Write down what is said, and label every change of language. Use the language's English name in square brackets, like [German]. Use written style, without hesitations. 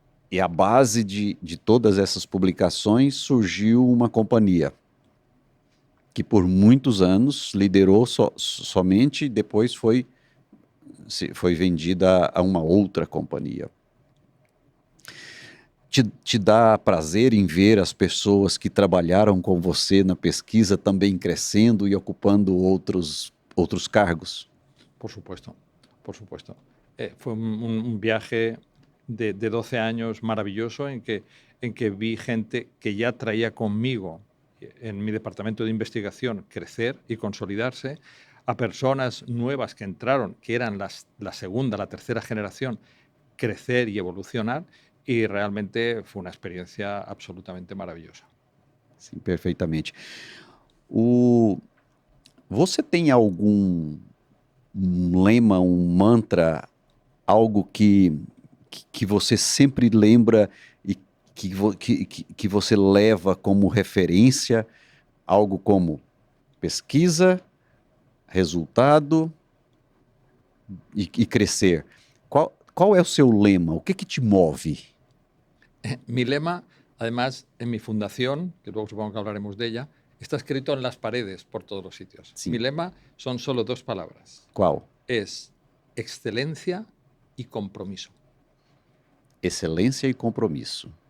[Portuguese] E a base de todas essas publicações surgiu uma companhia que por muitos anos liderou somente e depois foi vendida a uma outra companhia. Te dá prazer em ver as pessoas que trabalharam com você na pesquisa também crescendo e ocupando outros cargos? [Spanish] Por supuesto, por supuesto. Fue un viaje de 12 años maravilloso en que vi gente que ya traía conmigo en mi departamento de investigación crecer y consolidarse, a personas nuevas que entraron, que eran la segunda, la tercera generación, crecer y evolucionar, y realmente fue una experiencia absolutamente maravillosa. [Portuguese] Sim, perfeitamente. Você tem algum lema, um mantra, algo que você sempre lembra e que você leva como referência, algo como pesquisa, resultado e crescer? Qual é o seu lema? O que te move? [Spanish] Mi lema, además, en mi fundación, que luego supongo que hablaremos de ella, está escrito en las paredes por todos los sitios. Sí. Mi lema son solo dos palabras. [Portuguese] Qual? [Spanish] Es excelencia y compromiso. [Portuguese] Excelência e compromisso.